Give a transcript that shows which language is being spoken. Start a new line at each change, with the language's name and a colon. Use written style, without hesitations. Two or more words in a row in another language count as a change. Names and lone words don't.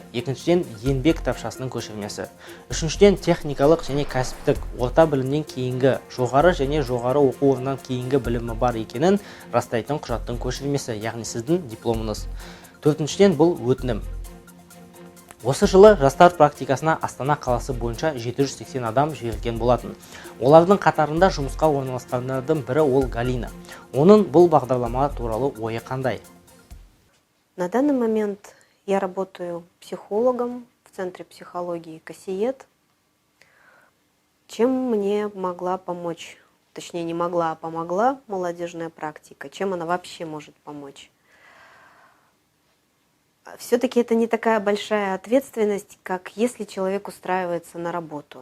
Kazakh: Екіншіден еңбек кітапшасының көшірмесі. Үшіншіден техникалық және кәсіптік орта білімнен кейінгі жоғары және жоғары оқу орнынан кейінгі білімі бар екенін растайтын құжаттың көшірмесі, яғни сіздің дипломыңыз. Төртіншіден бұл өтінім. Осы жылы жастар практикасына Астана қаласы бойынша 780 адам жіберілген болатын. Олардың қатарында жұмысқа орналасқандардың бірі ол Галина. Оның бұл бағдарлама туралы ойы қандай?
Russian: На данный момент я работаю психологом в Центре психологии «Кассиет». Чем мне могла помочь? Точнее, не могла, а помогла молодежная практика. Чем она вообще может помочь? Все-таки это не такая большая ответственность, как если человек устраивается на работу.